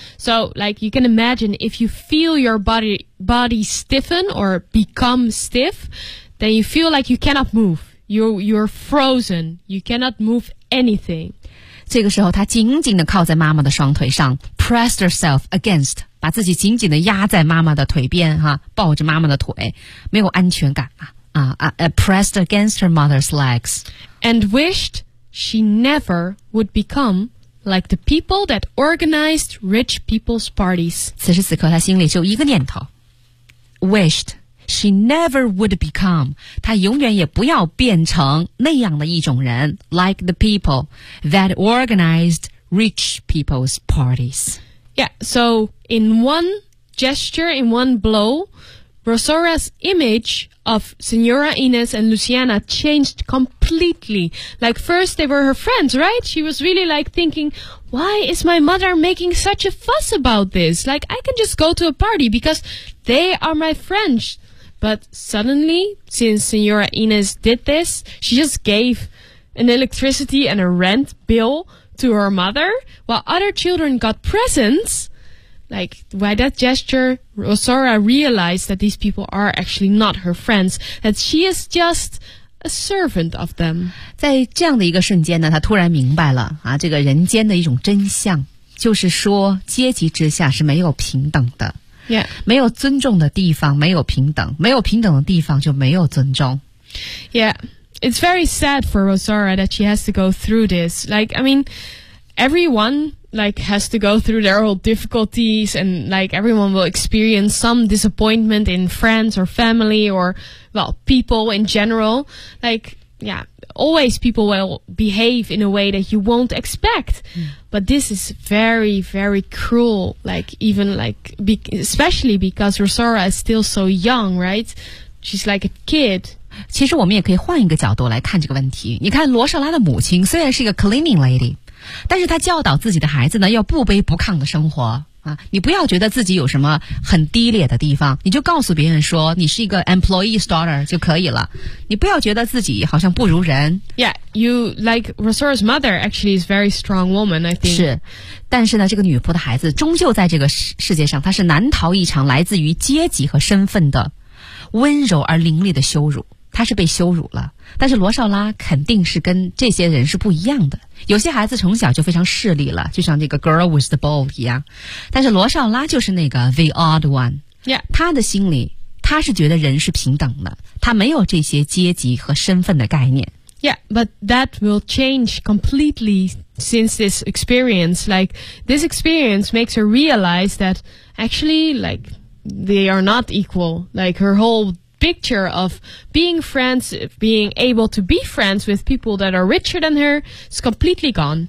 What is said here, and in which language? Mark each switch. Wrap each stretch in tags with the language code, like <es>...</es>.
<en>So, like, you can imagine if you feel your body stiffen or become stiff, then you feel like you cannot move. You're frozen. You cannot move anything.</en> <zh>这个时候她紧紧地靠在妈妈的双腿上</zh> <en>pressed herself against,</en> <zh>把自己紧紧地压在妈妈的腿边、啊、抱着妈妈的腿没有安全感啊</zh> <en>pressed against her mother's legs. And wished she never would becomeLike the people that organized rich people's parties.</en> <zh>此时此刻他心里就一个念头</zh> <en>Wished she never would become.</en> <zh>他永远也不要变成那样的一种人</zh> <en>Like the people that organized rich people's parties. Yeah, so in one gesture, in one blow, Rosora's image of Senora Inez and Luciana changed completely. Like, first they were her friends, right? She was really like thinking, why is my mother making such a fuss about this? Like, I can just go to a party because they are my friends. But suddenly, since Senora Inez did this, she just gave an electricity and a rent bill to her mother while other children got presents. Like, by that gesture, Rosora realized that these people are actually not her friends, that she is just a servant of them.</en> <zh>在这样的一个瞬间呢，她突然明白了啊，这个人间的一种真相，就是说阶级之下是没有平等的。</zh> <en>Yeah.</en> <zh>没有尊重的地方没有平等，没有平等的地方就没有尊重。</zh> <en>Yeah, it's very sad for Rosora that she has to go through this. Like, I mean, everyone... Like, has to go through their own difficulties, and like, everyone will experience some disappointment in friends or family or, well, people in general. Like, yeah, always people will behave in a way that you won't expect.、Mm. But this is very, very cruel. Like, even like, especially because Rosora is still so young, right? She's like a kid.</en> <zh>其实我们也可以换一个角度来看这个问题。你看罗少拉的母亲虽然是一个 cleaning lady, 但是她教导自己的孩子呢要不卑不亢的生活。啊、你不要觉得自己有什么很低劣的地方，你就告诉别人说你是一个</zh> <en>employee's daughter</en> <zh>就可以了。你不要觉得自己好像不如人。</zh> <en>Yeah, you like Rosora's mother actually is very strong woman, I think.</en> <zh>是，但是呢，这个女仆的孩子终究在这个世界上，她是难逃一场来自于阶级和身份的温柔而凌厉的羞辱。他是被羞辱了，但是罗少拉肯定是跟这些人是不一样的。有些孩子从小就非常势利了，就像这个</zh> <en>girl with the ball</en> <zh>一样，但是罗少拉就是那个</zh> <en>the odd one。 Yeah.</en> <zh>他的心里，他是觉得人是平等的，他没有这些阶级和身份的概念。</zh> <en>Yeah, but that will change completely since this experience. Like, this experience makes her realize that actually, like, they are not equal. Like, her whole... picture of being friends, being able to be friends with people that are richer than her is completely gone.</en>